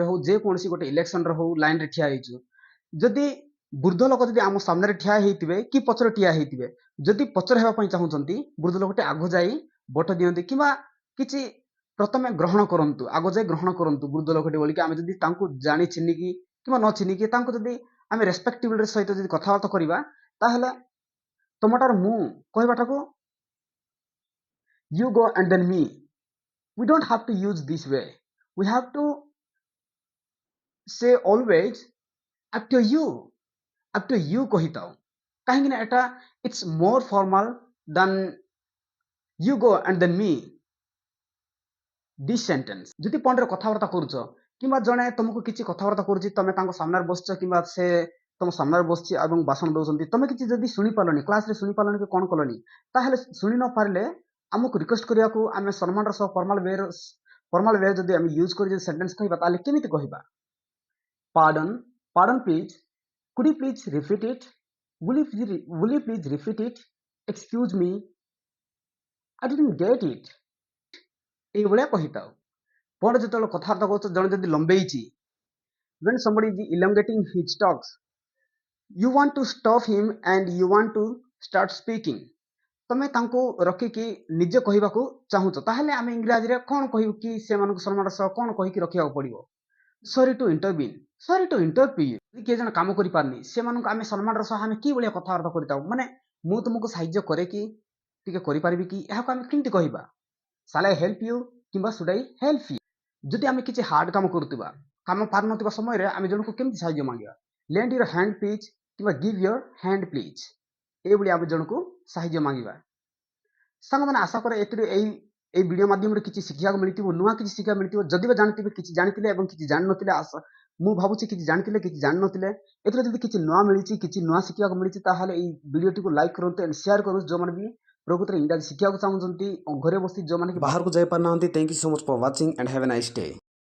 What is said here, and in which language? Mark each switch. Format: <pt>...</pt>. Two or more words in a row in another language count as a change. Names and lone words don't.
<or>ହଉ ଯେକୌଣସି ଗୋଟେ ଇଲେକ୍ସନରେ ହଉ ଲାଇନରେ ଠିଆ ହେଇଛୁ ଯଦି ବୃଦ୍ଧ ଲୋକ ଯଦି ଆମ ସାମ୍ନାରେ ଠିଆ ହେଇଥିବେ କି ପଛରେ ଠିଆ ହେଇଥିବେ ଯଦି ପଛରେ ହେବା ପାଇଁ ଚାହୁଁଛନ୍ତି ବୃଦ୍ଧ ଲୋକଟି ଆଗ ଯାଇ ଭୋଟ ଦିଅନ୍ତି କିମ୍ବା କିଛି ପ୍ରଥମେ ଗ୍ରହଣ କରନ୍ତୁ ଆଗ ଯାଇ ଗ୍ରହଣ କରନ୍ତୁ ବୃଦ୍ଧ ଲୋକଟି ବୋଲିକି ଆମେ ଯଦି ତାଙ୍କୁ ଜାଣି ଚିହ୍ନିକି କିମ୍ବା ନ ଚିହ୍ନିକି ତାଙ୍କୁ ଯଦି ଆମେ ରେସ୍ପେକ୍ଟିବିଲିଟି ସହିତ ଯଦି କଥାବାର୍ତ୍ତା କରିବା ତାହେଲେ ତମଠାରୁ ମୁଁ କହିବାଟାକୁ</or> <en>you go and then me. We don't have to use this way. We have to say always after you. After you</en> <or>କହିଥାଉ କାହିଁକି ନା ଏଟା</or> <en>it's more formal than you go and then me. This sentence</en> <or>ଯଦି ପଣ୍ଡରେ କଥାବାର୍ତ୍ତା କରୁଛ କିମ୍ବା ଜଣେ ତମକୁ କିଛି କଥାବାର୍ତ୍ତା କରୁଛି ତମେ ତାଙ୍କ ସାମ୍ନାରେ ବସିଛ କିମ୍ବା ସେ ତମ ସାମ୍ନାରେ ବସିଛି ଏବଂ ଭାଷଣ ଦଉଛନ୍ତି ତମେ କିଛି ଯଦି ଶୁଣିପାରିଲନି କ୍ଲାସରେ ଶୁଣିପାରିଲନି କି କଣ କଲନି ତାହେଲେ ଶୁଣି ନ ପାରିଲେ ଆମକୁ ରିକ୍ୱେଷ୍ଟ କରିବାକୁ ଆମେ ସମ୍ମାନର ସହ</or> <en>formal way</en> <or>ଯଦି ଆମେ ୟୁଜ୍ କରି ଯଦି ସେଣ୍ଟେନ୍ସ କହିବା ତାହେଲେ କେମିତି କହିବା</or> <en>pardon pardon please could you please repeat it will you please repeat it excuse me I didn't get it</en> <or>ଏଇଭଳିଆ କହିଥାଉ ପରେ ଯେତେବେଳେ କଥାବାର୍ତ୍ତା କରୁଛ ଜଣେ ଯଦି ଲମ୍ବେଇଛି</or> <en>when somebody is elongating his talks you want to stop him and you want to start speaking</en> <or>ତମେ ତାଙ୍କୁ ରଖିକି ନିଜେ କହିବାକୁ ଚାହୁଁଛ ତାହେଲେ ଆମେ ଇଂରାଜୀରେ କଣ କହିବୁ କି ସେମାନଙ୍କୁ ସମ୍ମାନର ସହ କଣ କହିକି ରଖିବାକୁ ପଡିବ</or> <en>sorry to intervene sorry to interfere</en> <or>ଯଦି କିଏ ଜଣେ କାମ କରିପାରୁନି ସେମାନଙ୍କୁ ଆମେ ସମ୍ମାନର ସହ ଆମେ କି ଭଳିଆ କଥାବାର୍ତ୍ତା କରିଥାଉ ମାନେ ମୁଁ ତୁମକୁ ସାହାଯ୍ୟ କରେ କି ଟିକେ କରିପାରିବି କି ଏହାକୁ ଆମେ କେମିତି କହିବା</or> <en>Shall I help you</en> <or>କିମ୍ବା</or> <en>should I help you</en> <or>ଯଦି ଆମେ କିଛି ହାର୍ଡ କାମ କରୁଥିବା କାମ ପାରୁନଥିବା ସମୟରେ ଆମେ ଜଣକୁ କେମିତି ସାହାଯ୍ୟ ମାଗିବା</or> <en>lend your hand please</en> <or>କିମ୍ବା</or> <en>give your hand please</en> <or>ଏଇଭଳି ଆମେ ଜଣକୁ ସାହାଯ୍ୟ ମାଗିବା ସାଙ୍ଗମାନେ ଆଶା କରେ ଏଥିରୁ এই ଭିଡିଓ ମାଧ୍ୟମରେ କିଛି ଶିଖିବାକୁ ମିଳିଥିବ ନୂଆ କିଛି ଶିଖିବାକୁ ମିଳିଥିବ ଯଦି ବା ଜାଣିଥିବେ କିଛି ଜାଣିଥିଲେ ଏବଂ କିଛି ଜାଣିନଥିଲେ ମୁଁ ଭାବୁଛି କିଛି ଜାଣିଥିଲେ କିଛି ଜାଣିନଥିଲେ ଏଥିରେ ଯଦି କିଛି ନୂଆ ମିଳିଛି କିଛି ନୂଆ ଶିଖିବାକୁ ମିଳିଛି ତାହେଲେ এই ଭିଡିଓଟିକୁ ଲାଇକ୍ କରନ୍ତୁ ଏଣ୍ଡ ସେୟାର କରନ୍ତୁ ଯୋଉମାନେ ବି ପ୍ରକୃତରେ ଇଂରାଜୀ ଶିଖିବାକୁ ଚାହୁଁଛନ୍ତି ଘରେ ବସି ଯୋଉମାନେ କି ବାହାରକୁ ଯାଇ ପାରୁନାହାନ୍ତି</or> <en>thank you so much for watching and have a nice day</en>